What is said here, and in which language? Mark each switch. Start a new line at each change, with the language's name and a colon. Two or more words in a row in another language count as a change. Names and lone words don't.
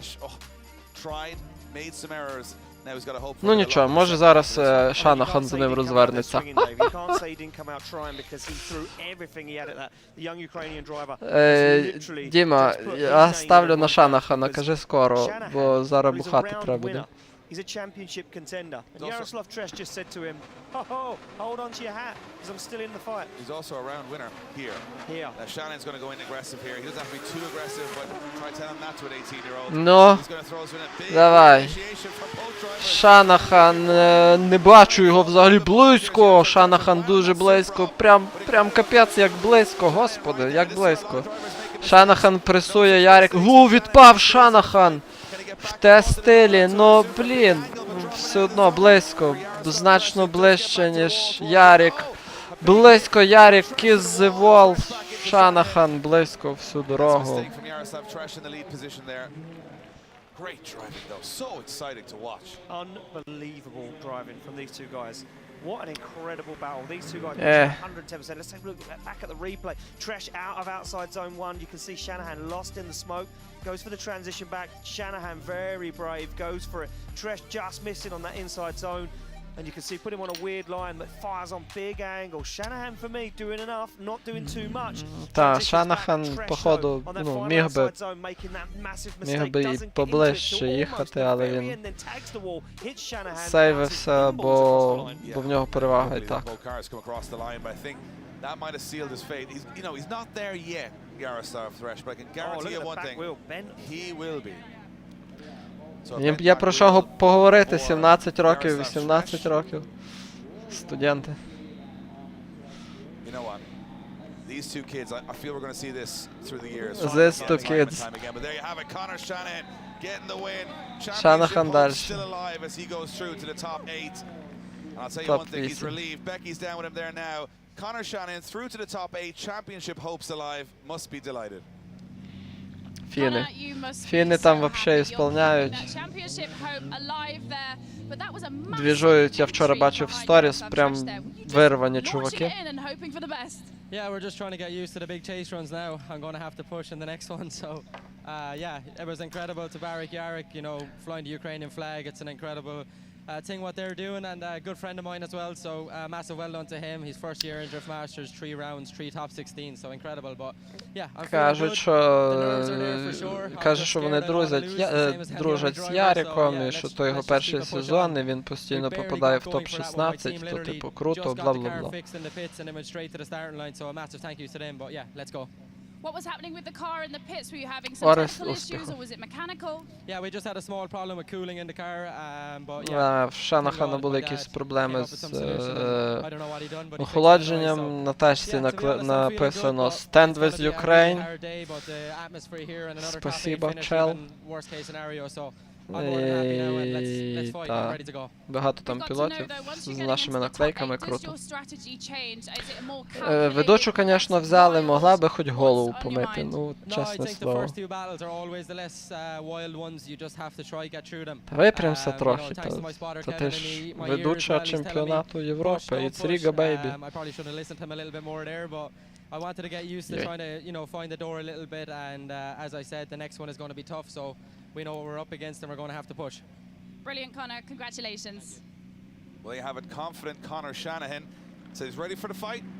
Ukrainian: Ну нічого, може зараз Шанахан за ним розвернеться. Діма, я ставлю на Шанахана, кажи скоро, бо зараз бухати треба буде.
English: He's a championship contender. And Yaroslav Tresh just said to him, "Ho, hold on to your hat, because I'm still in the fight." He's also a round winner here. Now Shannon's going to go in aggressive here. He doesn't have to be too aggressive, but try to tell him that to an 18-year-old.
Ukrainian: Ну,
English: He's going to throw us in a big
Ukrainian: давай.
English: initiation from both drivers.
Ukrainian: Шанахан, не бачу його взагалі близько. Шанахан дуже близько. Прям капець, як близько, господи, як близько. Шанахан пресує Ярик. Відпав Шанахан! В те стилі, ну, блін, все одно близько, значно ближче, ніж Ярик. Близько Ярик,
English: kiss the wall,
Ukrainian: Шанахан близько всю дорогу.
English: Unbelievable driving from these two guys. What an incredible battle. These two guys 110%. Let's take a look back at the replay. Tresh out of outside zone 1. You can see Shanahan lost in the smoke. Goes for the transition back. Shanahan very brave. Goes for it. Tresh just missing on that inside zone. And you can see put him on a weird line that fires on big angle. Shanahan for me doing enough, not doing too much.
Ukrainian: Та, Шанахан, походу, ну, міг би і поближче їхати, але він сейвився, бо в нього перевага і так.
English: That might have sealed his fate. He's not there yet, Yaroslav Thresh, but I can guarantee you one thing. He will be.
Ukrainian: Я прошу поговорити, 17 років, 18 років. Студенти.
English: You know what? These two kids, I feel we're going to see this through the years. These two kids. But there you have it, Connor Shanahan getting the win.
Ukrainian: Шанахан далі.
English: Still alive as he goes through to the top 8. And I'll tell you one thing, he's relieved. Becky's down with him there now. Connor Shanahan through to the top 8, championship hopes alive, must be delighted.
Ukrainian: Фіни там вообще ісполняють. Двіжують, я вчора бачив в сторіс, прям вирвані чуваки.
English: Yeah, we're just trying to get used to the big chase runs now. I'm going to have to push in the next one. So, yeah, it was incredible to Barik Yarek, you know, flying the Ukrainian flag. It's an incredible thing what they're doing, and a good friend of mine as well. So, massive well done to him. His first year in Drift Masters, 3 rounds, 3 top 16. So incredible. But yeah, I'm feeling good. The nerves are there for sure.
Ukrainian: Каже, що вони дружать з Яриком, і що то його перший сезон, і він постійно попадає в топ-16, то типу круто, бла-бла-бла.
English: So a massive thank you to them, but yeah, let's go. What was happening with the car in the pits? Were you having some technical issues or was it mechanical? Yeah, we just had a small problem with cooling in the car, but yeah.
Ukrainian: В Шанахана були якісь проблеми з охолодженням. На тачці написано
English: «Stand with Ukraine».
Russian: Спасибо, чел.
Ukrainian: Та багато там пілотів з нашими наклейками, круто. Ведучу, звісно, взяли, могла би хоч голову помити, ну, чесне слово. Та випрямся трохи, та ти ж ведуча чемпіонату Європи,
English: it's Riga, baby. I wanted to get used to trying to, you know, find the door a little bit, and as I said, the next one is going to be tough, so we know what we're up against and we're going to have to push. Brilliant, Connor. Congratulations. Well, you have it, confident Connor Shanahan. So he's ready for the fight.